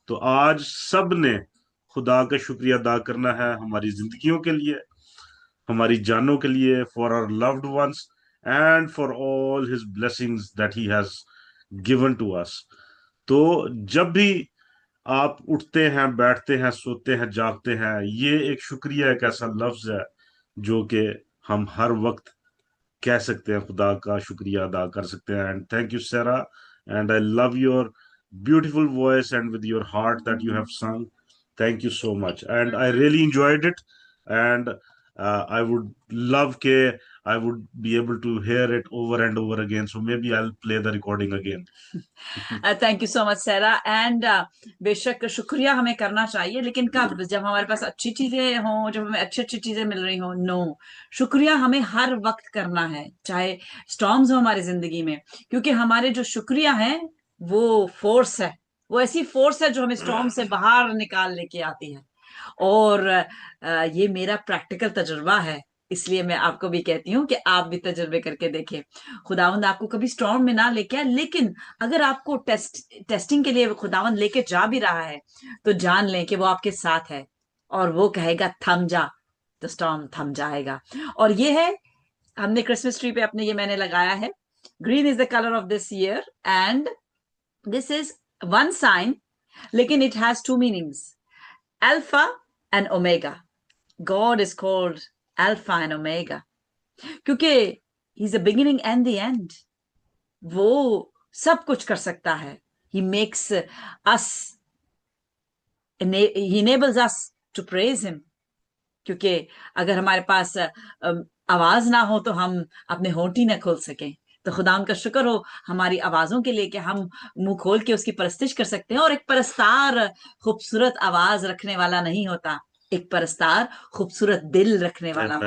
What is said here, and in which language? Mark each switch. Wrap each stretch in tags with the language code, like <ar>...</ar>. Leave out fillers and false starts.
<hi>तो आज सब ने खुदा का शुक्रिया अदा करना है हमारी जिंदगियों के लिए, हमारी जानों के लिए,</hi> <en>For our loved ones and for all his blessings that he has given to us.</en> <hi>तो जब भी आप उठते हैं, बैठते हैं, सोते हैं, जागते हैं, ये एक शुक्रिया, एक ऐसा लफ्ज है जो कि हम हर वक्त कह सकते हैं, खुदा का शुक्रिया अदा कर सकते हैं।</hi> <en>And thank you Saira, and I love your beautiful voice and with your heart that you have sung. Thank you so much, and I really enjoyed it. And I would love ke I would be able to hear it over and over again, so maybe I'll play the recording again. Thank you so much Saira.</en> <hi>And बेशक शुक्रिया हमें करना चाहिए, लेकिन कब? जब हमारे पास अच्छी चीजें हों, जब हमें अच्छी अच्छी चीजें मिल रही हों। नो, शुक्रिया हमें हर वक्त करना है, चाहे स्टॉर्म्स हो हमारी जिंदगी में, क्योंकि हमारे जो शुक्रिया है वो फोर्स है, वो ऐसी फोर्स है जो हमें स्टॉर्म से बाहर निकाल लेके आती है। और ये मेरा प्रैक्टिकल तजुर्बा है, इसलिए मैं आपको भी कहती हूँ कि आप भी तजुर्बे करके देखें। खुदावंद आपको कभी स्टॉर्म में ना लेके आए, लेकिन अगर आपको टेस्टिंग के लिए खुदावंद लेके जा भी रहा है, तो जान लें कि वो आपके साथ है, और वो कहेगा थम जा, तो स्टॉर्म थम जाएगा। और ये है, हमने क्रिसमस ट्री पे अपने ये मैंने लगाया है,</hi> <en>green is the colour of this year, and this is one sign,</en> <hi>लेकिन</hi> <en>It has two meanings, Alpha and Omega. God is called Alpha and Omega, क्योंकि He's the beginning and the end.</en> <hi>वो सब कुछ कर सकता है.</hi> <en>He makes us, He enables us to praise Him.</en> <hi>क्योंकि अगर हमारे पास आवाज ना हो तो हम अपने होंठ ही ना खोल सकें। तो खुदा उनका शुक्र हो हमारी आवाजों के लिए कि हम मुंह खोल के उसकी परस्तिश कर सकते हैं। और एक परस्तार खूबसूरत आवाज रखने वाला नहीं होता, एक परस्तार खूबसूरत दिल रखने वाला</hi>